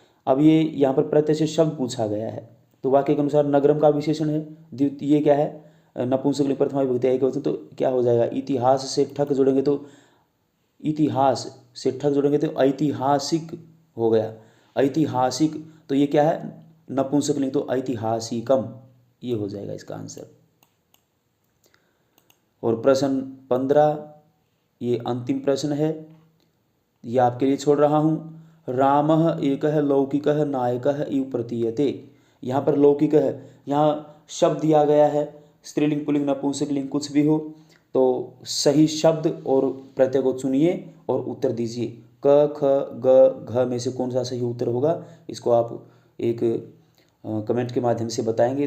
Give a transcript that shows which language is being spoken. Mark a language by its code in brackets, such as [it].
[hi] अब ये यहाँ पर प्रत्यय से शब्द पूछा गया है तो वाक्य के अनुसार नगरम का विशेषण है, ये क्या है नपुंसकलिंग प्रथमा विभक्ति एक वचन तो क्या हो जाएगा, इतिहास से ठक जोड़ेंगे तो इतिहास से ठक जोड़ेंगे तो ऐतिहासिक हो गया, ऐतिहासिक, तो ये क्या है नपुंसकलिंग तो ऐतिहासिकम, ये हो जाएगा इसका आंसर। और प्रश्न 15 ये अंतिम प्रश्न है, ये आपके लिए छोड़ रहा हूँ। [sa] रामः एकः लौकिकः नायकः इव प्रतीयते। [hi] यहाँ पर लौकिकः, यहाँ शब्द दिया गया है, स्त्रीलिंग पुल्लिंग नपुंसकलिंग कुछ भी हो, तो सही शब्द और प्रत्यय को चुनिए और उत्तर दीजिए। क ख ग घ में से कौन सा सही उत्तर होगा, इसको आप एक कमेंट के माध्यम से बताएंगे।